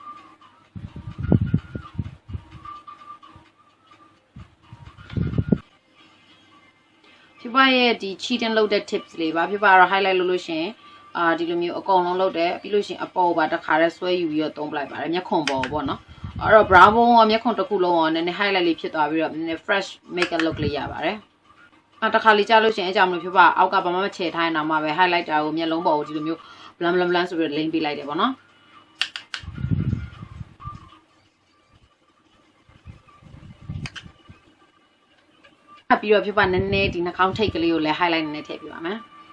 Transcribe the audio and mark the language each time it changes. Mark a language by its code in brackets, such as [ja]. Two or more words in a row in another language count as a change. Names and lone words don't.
[my] ဖြစ်ပါရဲ့ဒီ cheating လုပ်တဲ့ tips လေးပါဖြစ်ပါတော့ highlight လုပ်လို့ရှင်ဒီလိုမျိုးအကုန်လုံးလုပ်တယ်ပြီးလို့ရှိရင်အပေါ် ပါတစ်ခါတည်းဆွဲယူပြီးတော့သုံးပလိုက်ပါတယ်မျက်ခွန်ပေါ်ပေါ့နော်အဲ့တော့ brown ဘုံရောမျက်ခွန်တစ်ခုလုံးရောနည်းနည်း highlight လေးဖြစ်သွားပြီးတော့နည်းနည်း [en] fresh makeup look [my] လေးရပါတယ်တစ်ခါလေးကြားလို့ရှိရင်အကြောင်းမလို့ဖြစ်ပါအောက်ကဘာမှမချေထားရင်တော့မှပဲ highlighter ကိုမျက်လုံးပေါ်ကိုဒီလိုမျိုး blam ဆိုပြီးလိမ့်ပေးလိုက်တယ်ပေါ့နော်ပြီးတော့ဖြစ်ပါနည်းနည်းဒီနှာခေါင်းထိပ်ကလေးကိုလည်း highlight နည်းနည်းထည့်ပြပါမယ်